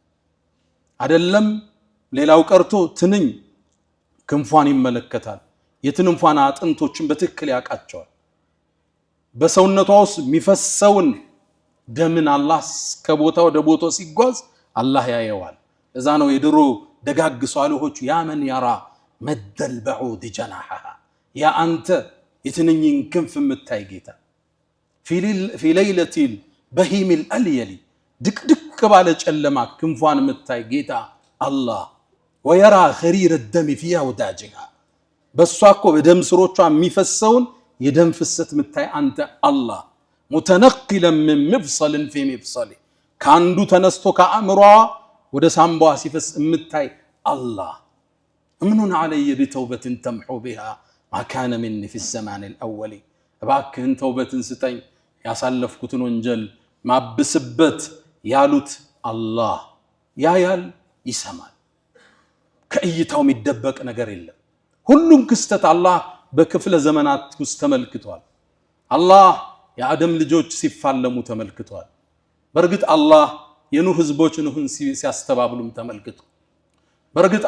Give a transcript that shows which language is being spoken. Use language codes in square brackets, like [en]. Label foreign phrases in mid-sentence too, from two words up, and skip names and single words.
[am] አይደለም ሌላው ቀርቶ ትንኝ ክንፏን ይመለከታል የትንንፏን አጥንቶችን በትክክል ያቃቸዋል በሰውነቷ ውስጥ የሚፈሰውን ደምን አላህ ከቦታው ወደ ቦታው ሲጓዝ አላህ ያየዋል ለዛ ነው የድሮ ደጋግ ሷሊሆች [ar] يا من يرى مد البعوض جناحها [am] ያ አንተ የትንኝን ክንፍ የምታይ ጌታ [ar] في ليلة البهيم الأليل دك [am] ባለ ጨለማ ክንፏን የምታይ ጌታ አላህ [ar] ويرى خرير الدم في [am] أوداجها በሷ እኮ በደም ስሮቿ የሚፈሰውን የደም ፍሰት የምታይ አንተ አላህ [ar] متنقلا من مفصل في مفصل [am] ካንዱ ተነስቶ ከአእምሯ ወደ ሳምባዋ ሲፈስ የምታይ አላህ [ar] امنن علي بتوبة تمحو بها ما كان مني في الزمان الأول [am] እባክህን ተውበትን ስጠኝ ያሳለፍኩትን ወንጀል ማብስበት ያሉት አላህ ያያል ይሰማል ከእይታው የሚደበቅ ነገር የለም ሁሉም ክስተት አላህ በክፍለ ዘመናት ውስጥ ተመልክቷል አላህ የአደም ልጆች ሲፋለሙ ተመልክቷል በርግጥ አላህ የኑህ ህዝቦች ኑህን ሲያስተባብሉም ተመልክቷል በርግጥ